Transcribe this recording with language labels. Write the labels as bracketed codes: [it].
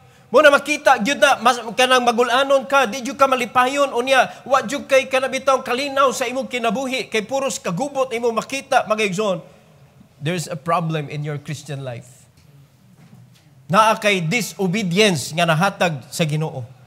[ceb] Mo na makita gyud na kanang magulanon ka, di gyud ka malipayon unya, wa gyud kay kanabitaw kalinaw sa imong kinabuhi, kay puros kagubot imong makita, mga igsoon. [en] There's a problem in your Christian life. [ceb] Naa kay disobedience nga nahatag sa Ginoo.